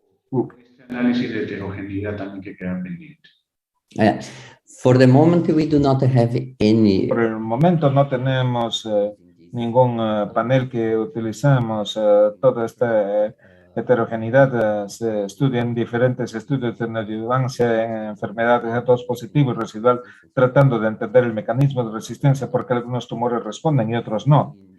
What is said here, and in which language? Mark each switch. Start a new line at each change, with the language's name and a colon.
Spanish: Este análisis de heterogeneidad también que queda pendiente.
English: for the moment, we do not have any.
Spanish: Por el momento no tenemos ningún panel que utilizamos. Toda esta heterogeneidad se estudia en diferentes estudios de neoadjuvancia en enfermedades HER2 positivo y residual, tratando de entender el mecanismo de resistencia, porque algunos tumores responden y otros no.